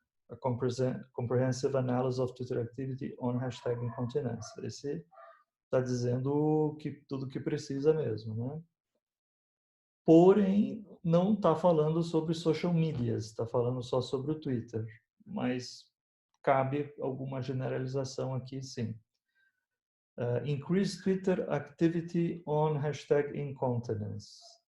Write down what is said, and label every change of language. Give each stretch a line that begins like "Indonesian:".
English: A comprehensive analysis of Twitter activity on hashtag incontinence.
Portuguese: Esse está dizendo que tudo que precisa mesmo, né? Porém, não está falando sobre social medias, está falando só sobre o Twitter. Mas cabe alguma generalização aqui, sim.
English: Increase Twitter activity on hashtag incontinence.